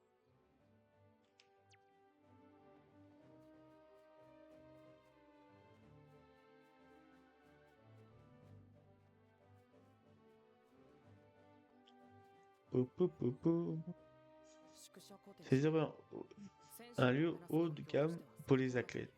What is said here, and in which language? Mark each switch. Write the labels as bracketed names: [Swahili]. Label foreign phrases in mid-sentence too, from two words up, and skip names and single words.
[Japanese] Po, po, po, po. 宿舎コテー [French] C'est [Japanese] ジ [French] vraiment [Japanese] 選手 [French] un [Japanese] を [French] lieu [Japanese] もてなす [French] haut [Japanese] 環 [French] de [Japanese] 境と [French] gamme [Japanese] しては [French] pour les [Japanese] 最高だと思います